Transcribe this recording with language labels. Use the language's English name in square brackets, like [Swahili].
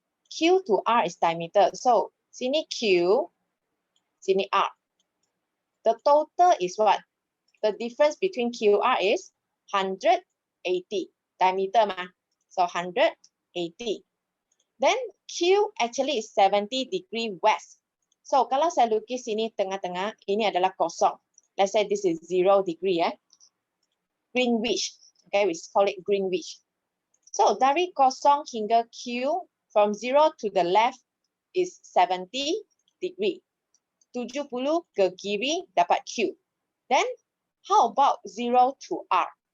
[English] Q to R is diameter. So, [Malay] sini Q, sini R. [English] The total is what? The difference between QR is 180 diameter mah. So 180. Then Q actually is 70 degree west. [Malay] So kalau saya lukis sini tengah-tengah, ini adalah kosong. [English] Let's say this is 0 degree, Greenwich. Okay, we call it Greenwich. So [Malay] dari kosong hingga Q, [English] from 0 to the left is 70 degree. [Malay] 70 ke kiri dapat Q. [English] Then how about 0 to R?